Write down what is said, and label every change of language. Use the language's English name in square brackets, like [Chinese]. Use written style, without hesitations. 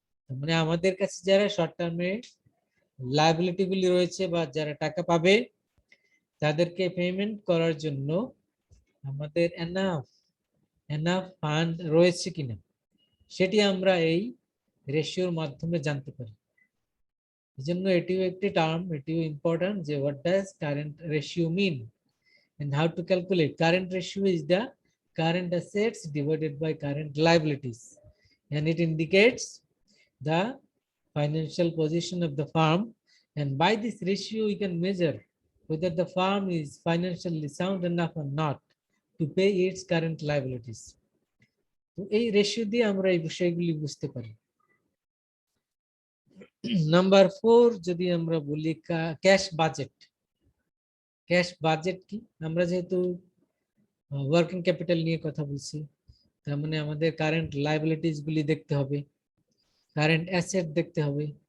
[Bangla] মানে আমাদের কাছে যারা শর্ট টার্মে লায়াবিলিটি গুলি রয়েছে বা যারা টাকা পাবে তাদেরকে পেমেন্ট করার জন্য আমাদের এনাফ ফান্ড রয়েছে কিনা সেটি আমরা এই রেশিওর মাধ্যমে জানতে পারি। এজন্য এটিও একটি টার্ম, এটিও ইম্পর্টেন্ট যে what does current ratio mean and how to calculate. [English] Current ratio is the current assets divided by current liabilities, and it indicates the financial position of the firm, and by this ratio we can measure whether the firm is financially sound enough or not to pay its current liabilities. [Bangla] তো এই ratio দিয়ে আমরা এই বিষয়গুলি বুঝতে পারি। Number 4 যদি আমরা বলি ক্যাশ বাজেট। ক্যাশ বাজেট কি? আমরা যেহেতু ওয়ার্কিং ক্যাপিটাল নিয়ে কথা বলছি, তার মানে আমাদের কারেন্ট লায়াবিলিটিস গুলি দেখতে হবে, কারেন্ট অ্যাসেট দেখতে হবে।